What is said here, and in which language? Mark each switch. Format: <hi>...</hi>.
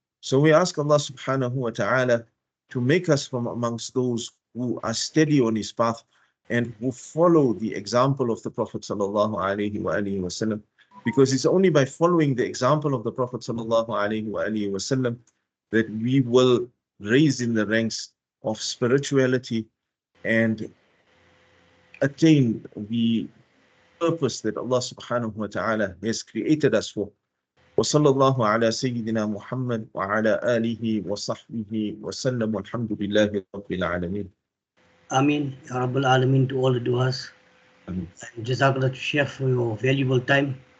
<en>So we ask Allah subhanahu wa ta'ala to make us from amongst those who are steady on His path and who follow the example of the Prophet sallallahu alaihi wasallam, because it's only by following the example of the Prophet sallallahu alaihi wasallam that we will raise in the ranks of spirituality and attain the purpose that Allah subhanahu wa ta'ala has created us for.</en> <ar>وصلى الله على سيدنا محمد وعلى آله وصحبه وسلم والحمد لله رب العالمين.</ar> <en>Ameen, Ya Rabbal Alameen, to all the du'as. And Jazakallah to Sheikh for your valuable time.</en>